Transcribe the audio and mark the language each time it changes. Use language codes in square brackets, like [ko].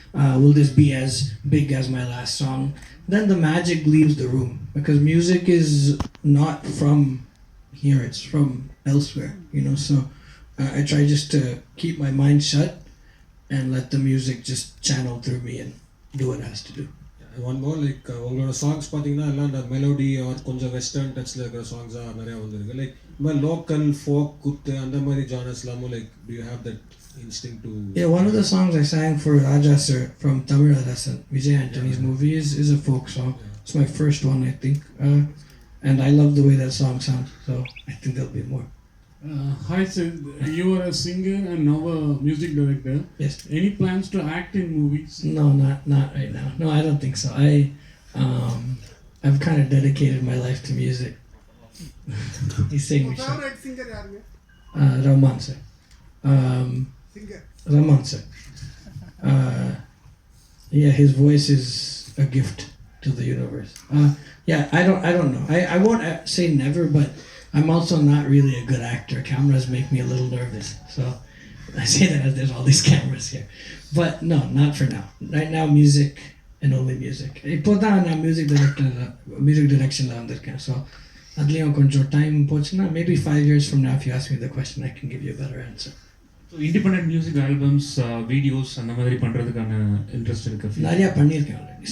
[en] Will this be as big as my last song? Then the magic leaves the room, because music is not from here; it's from elsewhere. So I try just to keep my mind shut and let the music just channel through me and do what it has to do. One more, like [ta] உங்களோட songs பார்த்தீங்கன்னா எல்லாம் அந்த melody R கொஞ்சம் western டச்சில் இருக்கிற சாங்ஸாக நிறையா வந்துருக்கு. Like இந்த மாதிரி லோக்கல் ஃபோக் குத்து அந்த மாதிரி ஜானர்ஸ்லாமும் like [en] do you have that instinct to? Yeah, one of the songs I sang for Raja sir from Tamil Rasan, Vijay Antony's movie, is a folk song. It's my first one, I think, and I love the way that song sounds. So I think there'll be more. Hi Sid, you are a singer and now a music director. Yes. Any plans to act in movies? No, not right now. No, I don't think so. I've kind of dedicated my life to music. He's saying favorite singer yaruga? Rahman sir. Singer. Rahman sir. Yeah, his voice is a gift to the universe. Yeah, I don't know. I won't say never, but I'm also not really a good actor. Cameras make me a little nervous. So I say that as there's all these cameras here. But no, not for now. Right now, music and only music. [ta] இப்போ தான் நான் music directionல வந்திருக்கேன். [en] So [ta] அதுலேயும் கொஞ்சம் time போச்சுன்னா, [en] maybe 5 years from now, if you ask me the question, I can give you a better answer. [ta] So independent music albums, videos அந்த மாதிரி பண்ணுறதுக்கான இன்ட்ரெஸ்ட் இருக்கு? நிறையா பண்ணியிருக்கேன் already.